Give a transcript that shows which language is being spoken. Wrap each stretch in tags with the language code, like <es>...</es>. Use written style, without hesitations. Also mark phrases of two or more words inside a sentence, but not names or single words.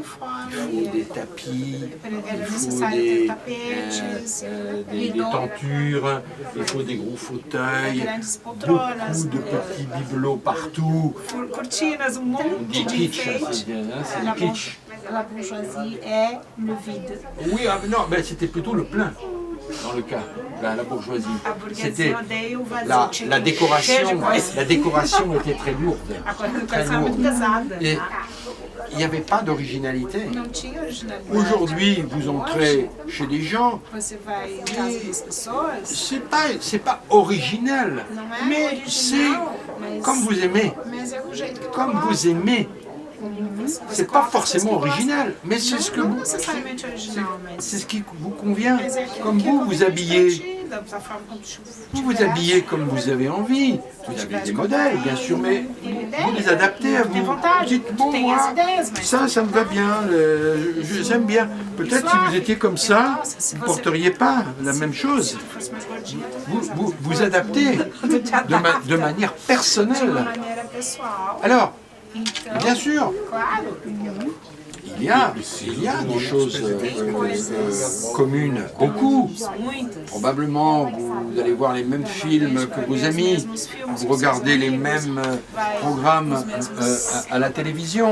<pt>conforme.</pt> <fr>des tapis,</fr> <pt>Era</pt> <fr>il faut</fr> <pt>necessário ter tapetes,</pt> <fr>des tentures, il faut des gros fauteuils,</fr> <pt>grandes poltronas,</pt> <fr>beaucoup de petits bibelots partout.</fr> <pt>cortinas, monte</pt> <fr>Des</fr> <pt>de kitsch, enfeite.</pt> <fr>c'est du kitsch. La bourgeoisie est le vide. Oui, non, mais c'était plutôt le plein dans le cas, la bourgeoisie.</fr> <pt>A burguesia</pt> <fr>C'était</fr> <pt>odeia o vazio.</pt> <fr>la</fr> <pt>tinha cheio de</pt> <fr>décoration,</fr> <pt>coisa.</pt> <fr>la décoration était très lourde.</fr> <pt>A coisa</pt> <fr>Très</fr> <pt>era muito</pt> <fr>lourde.</fr> <pt>pesada.</pt> <fr>Et il n'y avait pas d'originalité.</fr> <pt>Não tinha originalidade.</pt> <fr>Aujourd'hui, vous entrez chez des gens,</fr> <pt>Você vai em casa das pessoas,</pt> <fr>c'est pas original,</fr> <pt>não é</pt> <fr>mais c'est</fr> <pt>original, mas,</pt> <fr>comme vous aimez,</fr> <pt>mas é o jeito que tu</pt> <fr>comme</fr> <pt>gosta.</pt> <fr>vous aimez.</fr> <pt>Você</pt> <fr>C'est pas</fr> <pt>coloca as coisas</pt> <fr>forcément</fr> <pt>que gosta.</pt> <fr>original, mais c'est ce que</fr> <pt>Não</pt> <fr>vous,</fr> <pt>necessariamente original, mas</pt> <fr>c'est ce qui vous convient.</fr> <pt>mas é aquilo</pt> <fr>Comme</fr> <pt>que é</pt> <fr>vous, vous</fr> <pt>conveniente</pt> <fr>habillez,</fr> <pt>pra ti, da forma como tu</pt> <fr>vous vous habillez comme vous avez envie. Vous avez des modèles, bien sûr, mais vous les adaptez à</fr> <pt>Tem</pt> <fr>vous. Vous</fr> <pt>vontade,</pt> <fr>dites,</fr> <pt>tu</pt> <fr>bon,</fr> <pt>tem as</pt> <fr>moi,</fr> <pt>ideias, mas</pt> <fr>ça me va bien, j'aime bien. Peut-être si vous étiez comme ça, vous ne porteriez pas la même chose.</fr> <pt>se tu fosse mais gordinha, tu</pt> <fr>Vous adaptez de manière</fr> <pt>de uma</pt> <fr>personnelle.</fr> <pt>maneira pessoal.</pt> <fr>Alors,</fr> <pt>Então,</pt> <fr>bien sûr,</fr> <pt>claro,</pt> <fr>il y a des choses communes, beaucoup. Probablement, vous allez voir les mêmes films que vos amis, vous regardez les mêmes programmes à la télévision.</fr>